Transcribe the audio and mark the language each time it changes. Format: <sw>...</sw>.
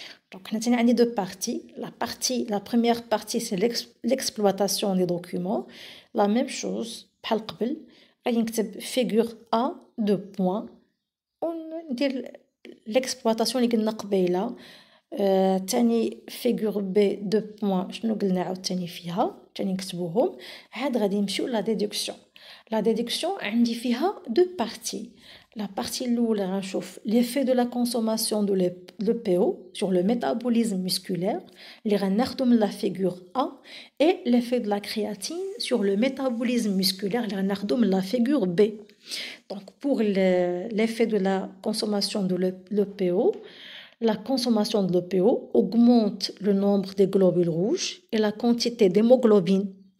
<fr>Donc, on a deux parties. La première partie, c'est l'exploitation des documents. La même chose,</fr> <ar>غادي نكتب figure A 2 points وندير l'exploitation اللي قلنا قبيله. تاني figure B 2 points شنو قلنا عاوتاني فيها تاني نكتبوهم. عاد غادي نمشيو لا ديدكسيون. لا ديدكسيون عندي فيها دو بارتي.</ar> <fr>La partie الاولى</fr> <ar>غنشوف</ar> <fr>l'effet de la consommation de l'EPO sur le métabolisme musculaire</fr> <ar>اللي غناخدو من</ar> <fr>la figure A et l'effet de la créatine sur le métabolisme musculaire اللي غناخدو من la figure B. Donc pour l'effet de la consommation de l'EPO, la consommation de l'EPO augmente le nombre des globules rouges et la quantité d'hémoglobine.</fr>